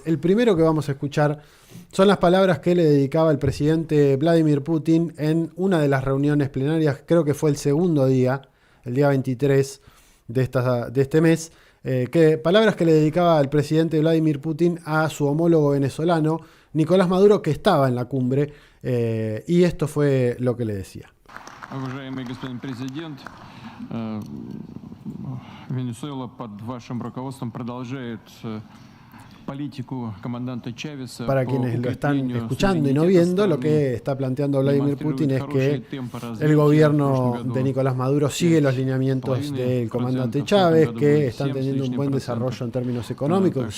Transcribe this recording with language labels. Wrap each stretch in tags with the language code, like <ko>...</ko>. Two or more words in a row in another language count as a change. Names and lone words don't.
<es>El primero que vamos a escuchar son las palabras que le dedicaba el presidente Vladimir Putin en una de las reuniones plenarias, creo que fue el segundo día, el día 23 de este mes, palabras que le dedicaba el presidente Vladimir Putin a su homólogo venezolano, Nicolás Maduro, que estaba en la cumbre, y esto fue lo que le decía.</es> <ru>Уважаемый господин президент, Венесуэла под вашим руководством продолжает</ru> <es>político comandante Chávez. Para quienes lo están escuchando y no viendo, lo que está planteando Vladimir Putin es que el gobierno de Nicolás Maduro sigue los lineamientos del comandante Chávez, que están teniendo un buen desarrollo en términos económicos.</es>